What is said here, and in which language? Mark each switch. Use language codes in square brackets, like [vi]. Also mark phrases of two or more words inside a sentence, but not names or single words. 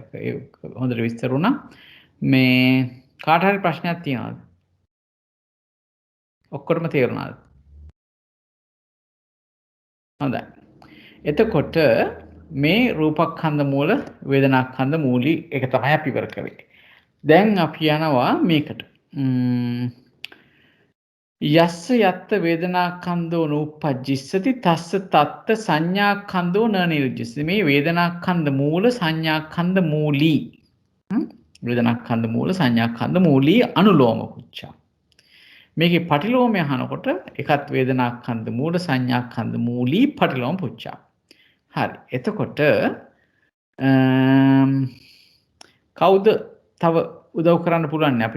[si] ඒක හොඳට විස්තර වුණා. මේ කාට හරි ප්‍රශ්නයක් තියෙනවද? ඔක්කොටම තේරුණාද? හොඳයි. එතකොට මේ රූපස්කන්ධ මූල වේදනාස්කන්ධ මූලී එක තමයි අපි ඉවර කරේ. දැන් අපි යනවා මේකට. [pi] යස්ස යත්ත වේදනාස්කන්ධෝ නූපජ්ජිස්සති තස්ස තත්ත සංඥාස්කන්ධෝ න නිරුච්චිස්සති. [si] මේ වේදනාස්කන්ධ මූල සංඥාස්කන්ධ මූලී වේදනාස්කන්ධ මූල සංඥාස්කන්ධ මූලී [pi] අනුලෝම පුච්චා. [si] මේකේ පටිලෝමය අහනකොට එකත් වේදනාස්කන්ධ මූල සංඥාස්කන්ධ මූලී [pi] පටිලෝම පුච්චා. [si] හරි. එතකොට කවුද තව උදව් කරන්න පුළුවන් අපිට?